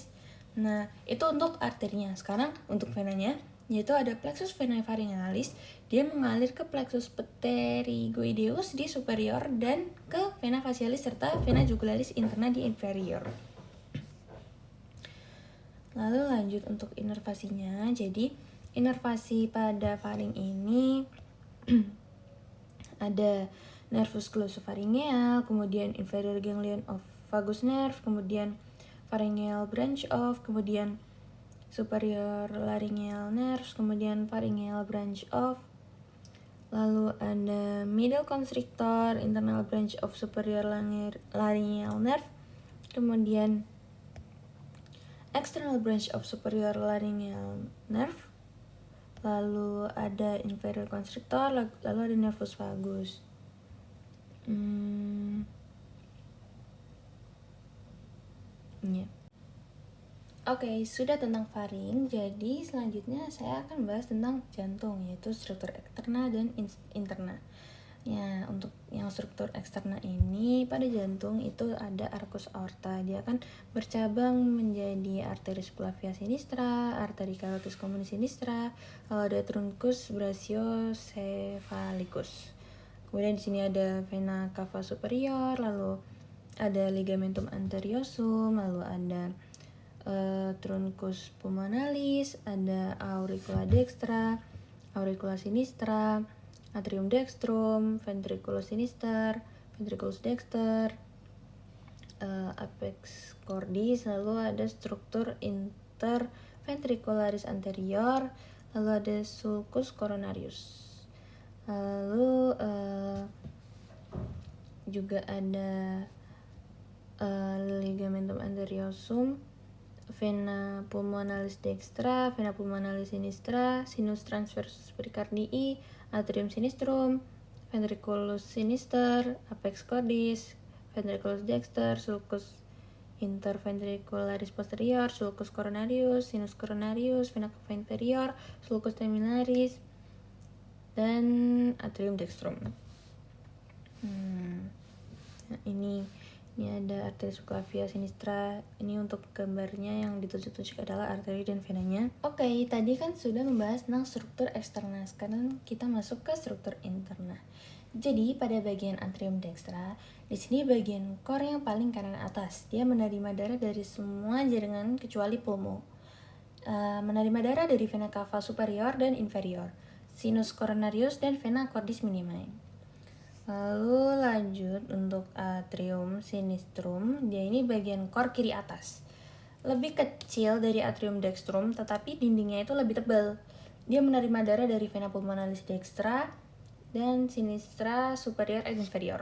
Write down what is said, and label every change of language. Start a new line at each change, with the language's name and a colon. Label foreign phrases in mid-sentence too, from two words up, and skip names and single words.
Indonesian: Nah, itu untuk arterinya. Sekarang untuk venanya, yaitu ada
Latin: plexus venae pharyngealis,
Indonesian: dia mengalir ke
Latin: plexus pterygoideus
Indonesian: di superior dan ke
Latin: vena facialis
Indonesian: serta
Latin: vena jugularis interna
Indonesian: di inferior. Lalu lanjut untuk inervasinya. Jadi inervasi pada faring ini ada
Latin: nervus glossopharyngeal,
Indonesian: kemudian
English: inferior ganglion of vagus nerve,
Indonesian: kemudian
English: pharyngeal branch of,
Indonesian: kemudian
English: superior laryngeal nerves,
Indonesian: kemudian
English: pharyngeal branch of.
Indonesian: Lalu ada
English: middle constrictor, internal branch of superior laryngeal nerve,
Indonesian: kemudian
English: external branch of superior laryngeal nerve,
Indonesian: lalu ada
English: inferior constrictor,
Indonesian: lalu ada
Latin: nervus vagus.
Indonesian: Oke, sudah tentang faring. Jadi selanjutnya saya akan bahas tentang jantung, yaitu struktur eksterna dan interna. Ya, untuk yang struktur eksterna ini pada jantung itu ada
Latin: arcus aorta.
Indonesian: Dia akan bercabang menjadi
Latin: artery subclavia sinistra, artery carotis communis sinistra,
Indonesian: lalu ada
Latin: truncus brachiocephalicus.
Indonesian: Kemudian di sini ada
Latin: vena cava superior,
Indonesian: lalu ada
Latin: ligamentum anteriosum,
Indonesian: lalu ada
Latin: truncus pulmonalis,
Indonesian: ada
Latin: auricula dextra, auricula sinistra, atrium dextrum, ventriculus sinister, ventriculus dexter, apex cordis,
Indonesian: lalu ada struktur
Latin: interventricularis anterior,
Indonesian: lalu ada
Latin: sulcus coronarius,
Indonesian: lalu juga ada
Latin: ligamentum anteriosum, vena pulmonalis dextra, vena pulmonalis sinistra, sinus transversus pericardii, atrium sinistrum, ventriculus sinister, apex cordis, ventriculus dexter, sulcus interventricularis posterior, sulcus coronarius, sinus coronarius, vena cava inferior, sulcus terminalis, dan atrium dextrum.
Indonesian: Nah, ini ada arteri
Latin: subclavia sinistra.
Indonesian: Ini untuk gambarnya yang ditunjuk-tunjuk adalah arteri dan venanya. Oke, tadi kan sudah membahas tentang struktur eksterna. Sekarang kita masuk ke struktur interna. Jadi pada bagian
Latin: atrium dextra,
Indonesian: di sini bagian core yang paling kanan atas. Dia menerima darah dari semua jaringan kecuali pulmo. menerima darah dari
Latin: vena cava superior
Indonesian: dan inferior,
Latin: sinus coronarius
Indonesian: dan
Latin: vena cordis minimi.
Indonesian: Lalu lanjut untuk
Latin: atrium sinistrum,
Indonesian: dia ini bagian kor kiri atas. Lebih kecil dari
Latin: atrium dextrum,
Indonesian: tetapi dindingnya itu lebih tebal. Dia menerima darah dari
Latin: vena pulmonalis dextra
Indonesian: dan sinistra superior dan inferior.